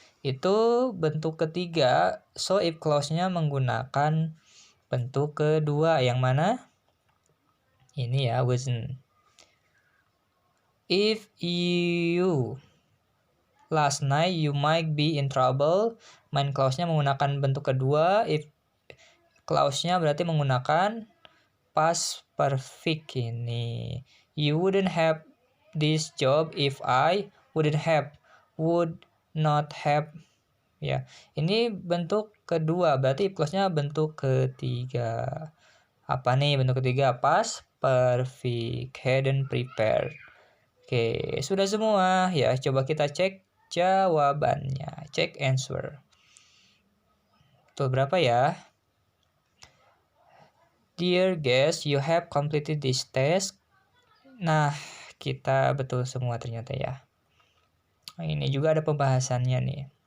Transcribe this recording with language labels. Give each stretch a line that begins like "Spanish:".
Indonesian: Itu bentuk ketiga. So, if clause-nya menggunakan bentuk kedua. Yang mana? Ini ya, wasn't.
English: If you last night, you might be in trouble.
Indonesian: Main clause-nya menggunakan bentuk kedua. If clause-nya berarti menggunakan past perfect ini.
English: You wouldn't have this job if I wouldn't have, would not have.
Indonesian: Ya, ini bentuk kedua. Berarti if clause-nya bentuk ketiga. Apa nih bentuk ketiga? Past perfect, hadn't prepared. Oke, sudah semua. Ya, coba kita cek jawabannya.
English: Check answer.
Indonesian: Betul berapa ya?
English: Dear guest, you have completed this test.
Indonesian: Nah, kita betul semua ternyata ya. Nah, ini juga ada pembahasannya nih.